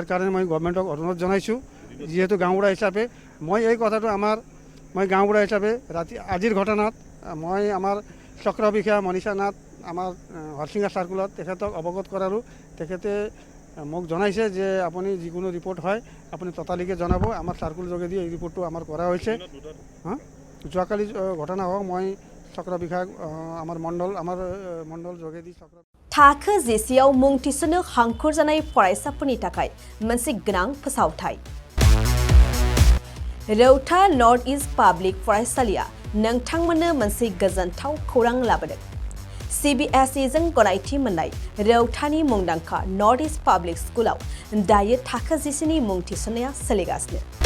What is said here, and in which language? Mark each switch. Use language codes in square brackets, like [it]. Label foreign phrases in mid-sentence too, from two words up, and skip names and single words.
[as] কাৰণে মই গভৰ্ণমেণ্টক অনুৰোধ জনাইছোঁ যিহেতু গাঁওবুঢ়া হিচাপে মই এই কথাটো মই গাঁওবুঢ়া হিচাপে আজিৰ ঘটনাত মই আমাৰ চক্ৰ বিষয়া মনীষা নাথ আমাৰ হৰচিঙা চাৰ্কুলত তেখেতক অৱগত কৰালোঁ তেখেতে মোক জনাইছে যে আপুনি যিকোনো ৰিপৰ্ট হয় আপুনি ততালিকে জনাব আমাৰ চাৰ্কুল যোগেদি এই ৰিপৰ্টটো আমাৰ কৰা হৈছে যোৱাকালি ঘটনা হওক মই চক্र বিষয়াক আমাৰ মণ্ডল যোগেদি চক্र [brx] थाखो जिसेयाव मुं थिसननो हांखुर जानाय फरायसाफोरनि थाखाय मोनसे गोनां फोसावथाय रौता नर्थ इस्ट पाब्लिक फरायसालिया नोंथांमोननो मोनसे गोजोनथाव खौरां लाबोदों CBSE जों गनायथि मोननाय रौतानि मुंदांखा नर्थ इस्ट पाब्लिक स्कुलाव दायो थाखो जिसेनि मुं थिसननाया सोलिगासिनो